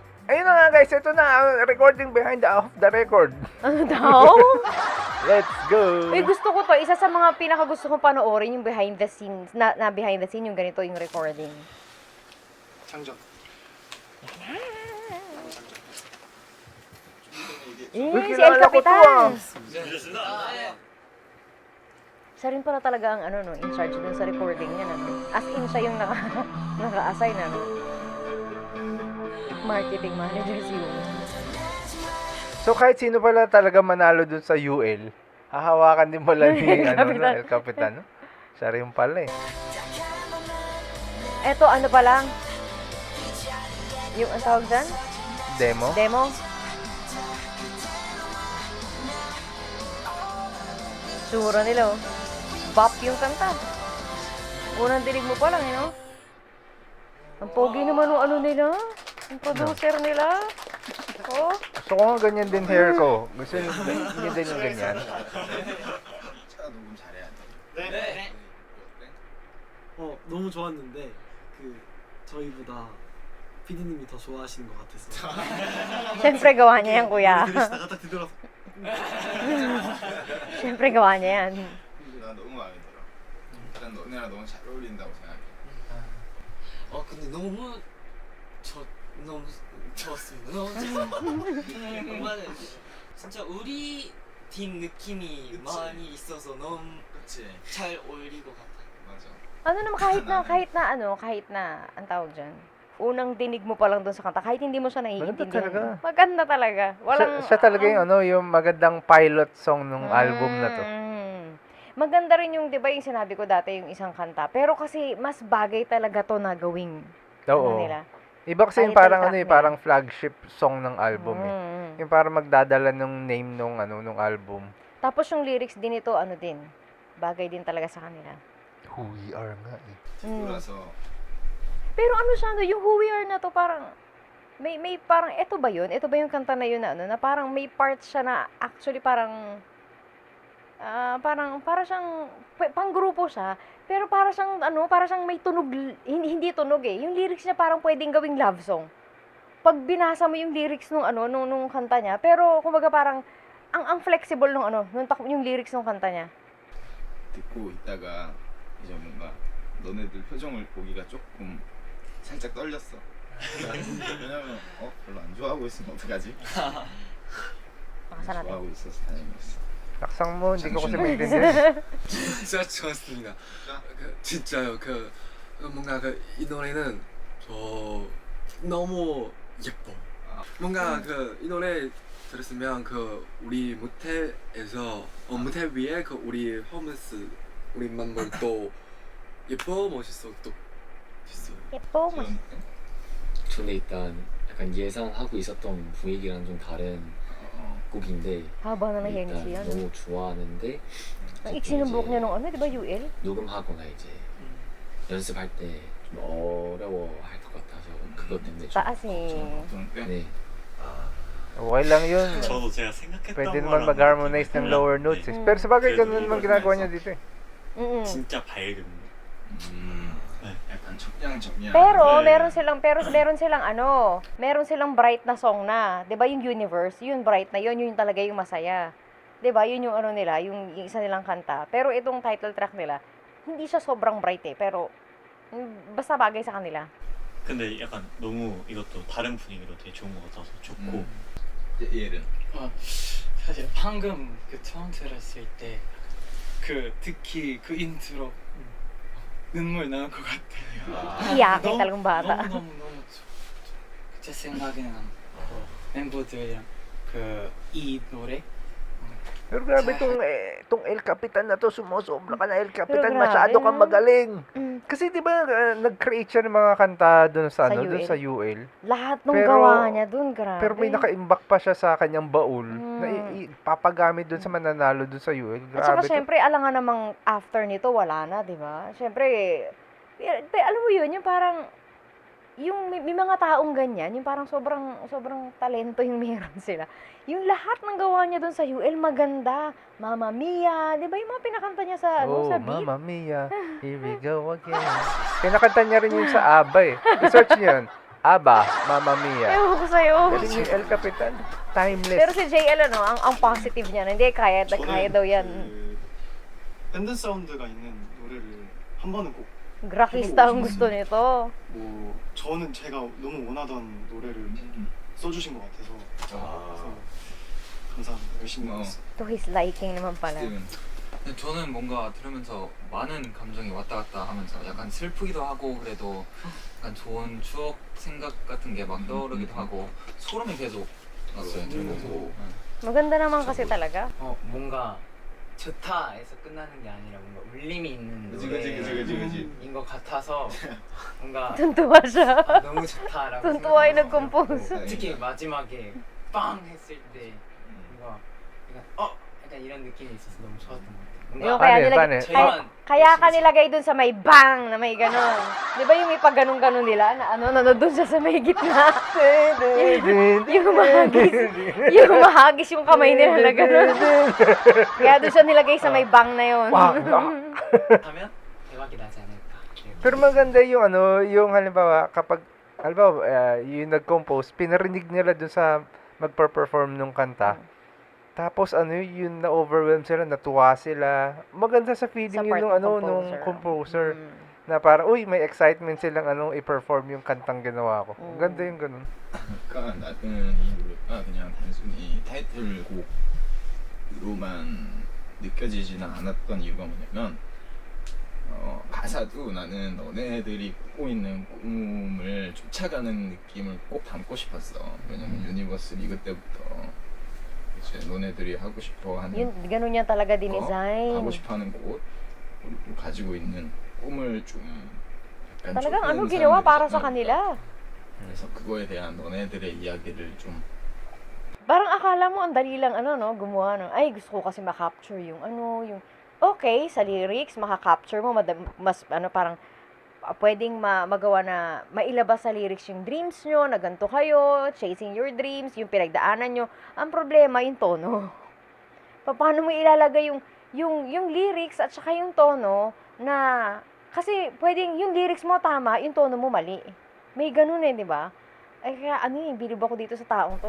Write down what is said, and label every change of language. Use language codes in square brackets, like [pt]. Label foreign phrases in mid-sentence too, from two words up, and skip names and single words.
[tl] Ayun na nga guys, ito na ang recording [en] behind the record. [tl] Ano daw? [en] Let's go! [tl] Uy, gusto ko to. Isa sa mga pinakagusto kong panoorin yung [en] behind the scenes, [tl] na [en] behind the scene, [tl] yung ganito, yung recording. [ko] 장전. [tl] Uy, Si El kilala ko to, Capitan. Siya rin pala talaga ang [en] in charge [tl] dun sa recording niya. [en] As in, [tl] siya yung naka-assign. [en] Marketing manager [tl] si Yun. So kahit sino pala talaga manalo dun sa UL, hahawakan din pala ni Capitan. El Capitan. No? Siya rin pala eh. Eto, ano pa lang? Yung, ang tawag dyan? Demo? Demo? Sura nila, oh. Bop yung kanta. Unang dinig mo pa lang, Ang pogi naman ng ano nila. Yung producer nila. Oh. Gusto ko nga ganyan din hair ko. Gusto niyo din yung ganyan. [ko] 제가 녹음 잘해야 돼. 너무 좋았는데 그 저희보다 PD님이 더 좋아하시는 것 같아서 [tl] Siyempre gawa niya yan, kuya. [ko] 들으시다가 딱 뒤돌아서 [tl] Siyempre gawa niya yan. [ko] 나 너무 마음에 들어. 일단 너네랑 너무 잘 어울린다고 생각해. 근데 너무 좋았습니다. 너무 좋았습니다. 정말 진짜 우리 팀 느낌이 그치. 많이 있어서 너무 그치? 잘 어울릴 것 같아. 맞아. [tl] Ano naman, kahit na, ang tawag dyan, unang dinig mo pa lang doon sa kanta, kahit hindi mo siya naiintindihan. Maganda talaga. Maganda talaga. Siya talaga yung yung magandang [en] pilot song [tl] ng album na to. Maganda rin yung, di ba yung sinabi ko dati, yung isang kanta. Pero kasi, mas bagay talaga to na gawing Oo. nila. Iba kasi yung Title parang track nila. parang [en] flagship song [tl] ng album eh. Yung parang magdadala nung name nung album. Tapos yung lyrics din ito, din, bagay din talaga sa kanila. Who we are nga eh. [ko] 뒤돌아서 [tl] Pero siya, yung Who We Are na to, parang, may parang, ito ba yun? Ito ba yung kanta na yun na parang may parts siya na actually parang, para siyang, panggrupo siya, pero para siyang may tunog, hindi tunog eh. Yung lyrics niya parang pwedeng gawing [en] love song. [tl] Pag binasa mo yung lyrics nung kanta niya, pero kumbaga parang, ang flexible yung lyrics nung kanta niya. [ko] 듣고 있다가 이제 뭔가 너네들 표정을 보기가 조금 살짝 떨렸어. 왜냐면 별로 안 좋아하고 있으면 어떡하지? [tl] Makasa natin. [ko] 좋아하고 있어서 다행이었어. [tl] Laksang mo, hindi ko kasi Sanction. maintindihan. [ko] 진짜 좋았습니다. 진짜요. 뭔가 이 노래는 너무 예뻐. 뭔가 이 노래 들었으면 우리 무대에서 무대 위에 우리 퍼포먼스 우리 멤버도 예뻐 멋있어 또 있어요. 예뻐, 뭐. 저는 일단 약간 예상하고 있었던 분위기랑 좀 다른 곡인데 [tl] Haba na ng hair ni [ko] 일단 [tl] siya, [ko] 너무 좋아하는데 [tl] Ang iksi ng buhok niya nung di ba, UL? [ko] 녹음하거나 이제 연습할 때 좀 어려워할 것 같아서 그것 때문에 좀 [tl] Taas eh. [ko] 네. [tl] Okay lang yun. [ko] 저도 제가 생각했던 [tl] Pwede naman [ko] 거랑 [tl] mag-harmonize ng [ko] 느낌이 [tl] lower [ko] 달랐는데 [tl] notes eh. Pero sabagay ganun naman ginagawa niya dito eh. [ko] 진짜 밝은 약간 청량청량. [tl] Pero [ko] 네. [tl] meron silang bright na song na, 'di ba yung Universe, yun bright na yun talaga yung masaya. 'Di ba? Yun yung nila, yung isa nilang kanta. Pero itong [en] title track [tl] nila, hindi siya sobrang bright eh, pero basta bagay sa kanila. [ko] 근데 약간 너무 이것도 다른 분위기로 되게 좋은 것 같아서 좋고 얘는 사실 방금 처음 들었을 때 특히 그 인트로 눈물 나올 것 같아요. [tl] Iyakin talagang bata. [ko] 너무 제 생각에는 멤버들이랑 이 노래 [tl] Pero grabe tong El Capitan na to, sumusobra ka na El Capitan, Pero grabe, masyado kang no? magaling. Mm. Kasi 'di ba nag-create siya ng mga kanta doon sa Sa doon UL. sa UL. Lahat nung Pero- gawa niya dun, grabe. Pero may naka-imbak pa siya sa kanyang baul na papagamit doon sa mananalo doon sa UL. At saka Grabe. syempre, alangan namang after nito, wala na, di ba? Syempre, alam mo yun, yung parang, yung may mga taong ganyan, yung parang sobrang talento yung meron sila. Yung lahat ng gawa niya doon sa UL, maganda. Mamma Mia, di ba yung mga pinakanta niya sa, sa beat? [en] Mamma Mia, here we go again. [tl] Kinakanta niya rin yun sa ABBA eh. I-search niyo yun. Aba, Mamma Mia. Ewan ko sa'yo. Galing yung El Capitan. Timeless. Pero si JL, ano, ang positive niya, hindi, kaya daw yan. [ko] 그 밴드 사운드가 있는 노래를 한 번은 꼭 [tl] Grakista ang gusto nito. [ko] 뭐 저는 제가 너무 원하던 노래를 써주신 것 같아서 그래서 감사합니다. 열심히 하겠습니다. [en] To his liking [tl] naman pala. [ko] 지금 근데 저는 뭔가 들으면서 많은 감정이 왔다 갔다 하면서 약간 슬프기도 하고 그래도 약간 좋은 추억 생각 같은 게 막 떠오르기도 하고 소름이 계속 났어요 들으면서. [tl] Maganda naman kasi talaga. [ko] 뭔가 좋다에서 끝나는 게 아니라 뭔가 울림이 있는 그지 노래인 것 같아서 뭔가 [tl] Tuntua siya. [ko] 너무 좋다라고 [tl] Tuntua yung [ko] 생각하고 [tl] nag-compose. [ko] 특히 마지막에 빵 했을 때 뭔가 약간 이런 느낌이 있어서 너무 좋았던 것 같아요. [tl] Yung [ko] 뭔가 [tl] kaya Paano yun? nilagay, Paano yun? [ko] 저희만 [tl] kaya ka nilagay dun sa may bang na may ganon. Di ba yung may pag ganon nila na doon siya sa may gitna. yung mahagis. Yung mahagis yung kamay nila na ganon. Kaya doon siya nilagay sa may bang na yun. Wow. [ko] 하면 대박이 나지 않을까. [tl] Pero maganda yung ano, yung halimbawa kapag yung nag-compose, pinarinig nila dun sa magper-perform nung kanta. Tapos ano yung na-overwhelm sila, natuwa sila. Maganda sa feeling Sa yun part nung ng nung composer. composer. Na parang may excitement silang i-perform yung kantang ginawa ko. Ang ganda yung ganun. [ko] 그러니까 나는 이 노래가 그냥 단순히 타이틀곡으로만 느껴지지는 않았던 이유가 뭐냐면 가사도 나는 너네들이 꾸고 있는 꿈을 쫓아가는 느낌을 꼭 담고 싶었어. 왜냐면 유니버스 리그 때부터 이제 너네들이 하고 싶어하는 [tl] Yun, ganun niya talaga [ko] 가고 [tl] dinesign. [ko] 싶어하는 곳 그리고 가지고 있는 꿈을 좀 약간 [tl] Talagang ano [ko] 쫓는 [tl] ginawa para [ko] 사람들이잖아. [tl] sa kanila. [ko] 그래서 그거에 대한 너네들의 이야기를 좀 [tl] Parang akala mo ang dali lang gumawa ay gusto ko kasi ma-capture yung okay, sa lyrics maka-capture mo mas parang pwedeng magawa na mailabas sa lyrics yung dreams nyo, na ganito kayo, [en] chasing your dreams, [tl] yung pinagdaanan nyo. Ang problema yung tono. Paano mo ilalagay yung lyrics at saka yung tono na kasi pwedeng yung lyrics mo tama, yung tono mo mali. May ganun di ba? Ay kaya bilib ako dito sa taong to.